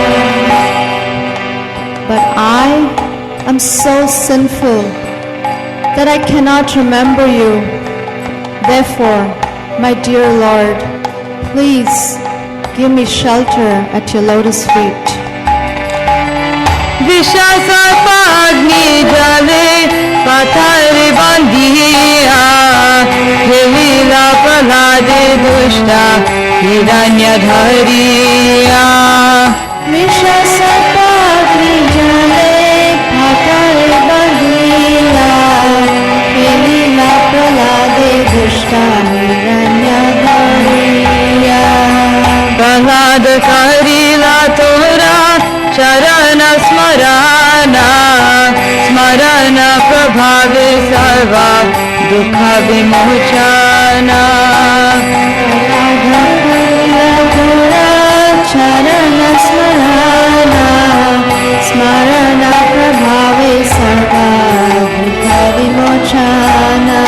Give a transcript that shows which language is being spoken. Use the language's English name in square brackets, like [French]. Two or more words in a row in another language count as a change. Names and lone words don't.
[English] But I am so sinful that I cannot remember you. Therefore, my dear Lord, please give me shelter at your lotus feet. [Odia] ବିଷସର୍ପାଗ୍ନି ଜଳେ ପଥରେ ବାନ୍ଧିଆ ହେଭିଲା ପ୍ରହ୍ଲାଦେ ଦୁଷ୍ଟ ହିରଣ୍ୟଧାରିଆ. ବିଷସର୍ପାଗ୍ନି ଜଳେ ପଥରେ ବାନ୍ଧିଆ ହେଭିଲା ପ୍ରହ୍ଲାଦେ ଦୁଷ୍ଟ ହିରଣ୍ୟଧାରିଆ. ପ୍ରହଲାଦ କରିଲା ତୋରା ଚରଣ ସ୍ମରଣ ସ୍ମରଣ ପ୍ରଭାବେ ସର୍ବା ଦୁଖ ବିମୋଚନ. ଚରଣ ସ୍ମରଣ ସ୍ମରଣ ପ୍ରଭାବେ ସର୍ବା ଦୁଖ ବିମୋଚନ.